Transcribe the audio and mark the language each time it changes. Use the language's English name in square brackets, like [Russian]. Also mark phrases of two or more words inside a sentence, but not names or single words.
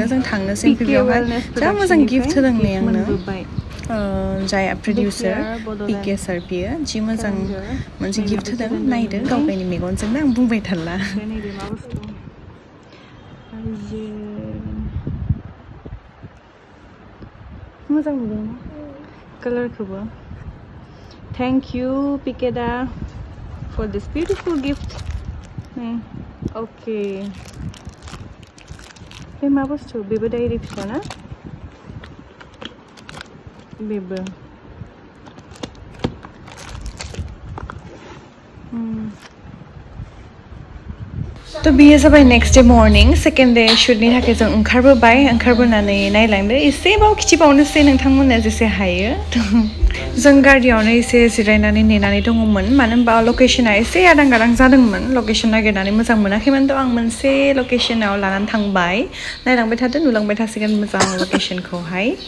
[Bodo] जों थांनोसै बेयावहाय जा मोजां गिफ्ट होदों नै आंनो जाया प्रडिउसार पिके सार बियो जि मोजां मोनसे गिफ्ट होदों नायदो गाव गावनि मेगनजोंनो आं बुंबाय थारला मोजां नुदों कालारखौबो [English] Thank you, Pikeda, for this beautiful gift. [Bodo] Okay. Hey, ma bustu, bebe diary pisa na? Bebe. तो बियो जाबाय [English] next day morning second day [Bodo] शुटनि थाखाय जों ओंखारबोनानै नायलांदो एसेबाव खिथिबावनोसै नोंथांमोना जेसे हायो जों गारियावनो एसे जिरायनानै नेनानै दङमोन मानो होनबा लकेशना एसे आदां गादां जादोंमोन लकेशन नागिरनानै मोजां मोनाखैमोन थ' आं मोनसे लकेशनाव लानानै थांबाय नायलांबाय थादो नुलांबाय थासिगोन मोजां लकेशनखौहाय